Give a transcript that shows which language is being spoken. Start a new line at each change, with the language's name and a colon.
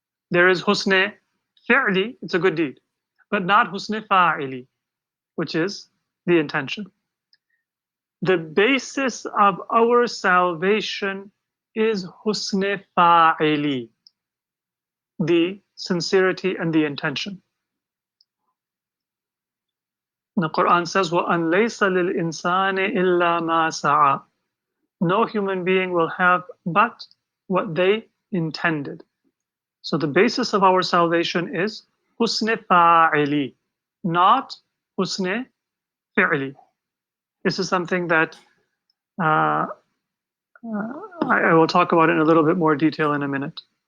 English: There is husn fi'li, it's a good deed, but not husn fa'ili, which is the intention. The basis of our salvation is husn fa'ili, the sincerity and the intention. The Quran says,
Arabic: وَأَنْ لَيْسَ لِلْإِنسَانِ إِلَّا مَا سَعَى.
English: No human being will have but what they intended. So the basis of our salvation is husn fa'ili, not husn fi'li. This is something that I will talk about in a little bit more detail in a minute.